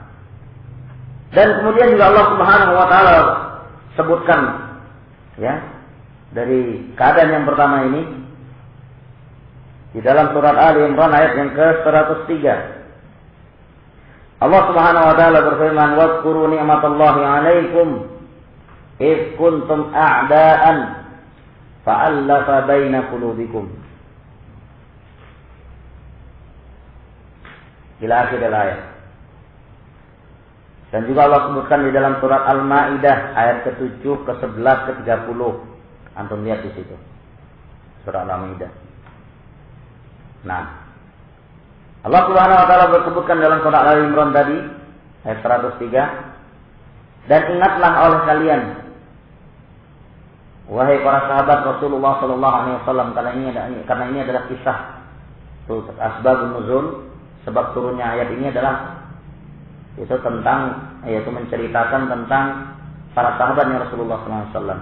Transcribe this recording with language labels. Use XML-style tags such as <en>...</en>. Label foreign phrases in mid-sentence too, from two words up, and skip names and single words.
<id>Dan kemudian juga Allah</id> <ar>سبحانه وتعالى</ar> <id>sebutkan, ya, dari keadaan yang pertama ini di dalam surat Ali Imran ayat yang ke-103. Allah</id> <ar>سبحانه وتعالى</ar> <id>berfirman,</id> <ar>"واذكروا نعمت الله عليكم إذ كنتم أعداء فألف بين قلوبكم." إلى آخر آية.</ar> <id>Dan juga Allah sebutkan di dalam surat Al-Maidah ayat ke-7, ke-11, ke-30. Antum lihat di situ. Surah Al-Maidah. Nah, Allah</id> <ar>سبحانه وتعالى</ar> <id>bersebutkan dalam surah Al-Imran tadi ayat 103, dan ingatlah oleh kalian wahai para sahabat Rasulullah</id> <ar>صلى الله عليه وسلم,</ar> <id>karena ini adalah kisah</id> <ar>أسباب النزول,</ar> <id>sebab turunnya ayat ini adalah itu tentang, yaitu menceritakan tentang para sahabatnya Rasulullah SAW.</id>